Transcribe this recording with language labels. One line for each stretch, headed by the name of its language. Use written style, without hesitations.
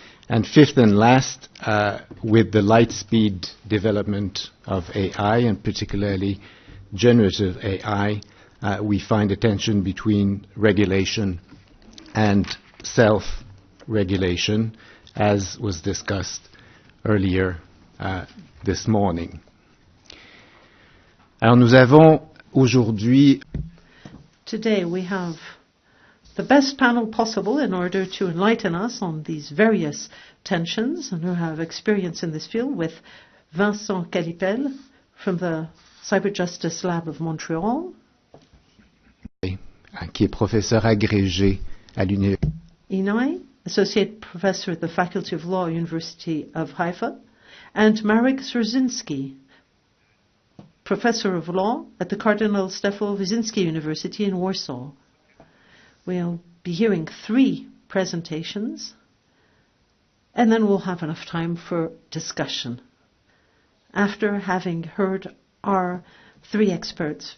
English: And fifth and last, with the light speed development of AI, and particularly generative AI, we find a tension between regulation and self-regulation, as was discussed earlier this morning.
French: Alors nous avons aujourd'hui.
English: Today we have the best panel possible in order to enlighten us on these various tensions, and who have experience in this field, with Vincent CALLIPEL from the Cyberjustice Lab of Montreal,
French: qui est professeur agrégé à l'université.
English: EINY, Associate Professor at the Faculty of Law, University of Haifa, and Marek Wyszynski, Professor of Law at the Cardinal Stefan Wyszynski University in Warsaw. We'll be hearing 3 presentations, and then we'll have enough time for discussion after having heard our 3 experts.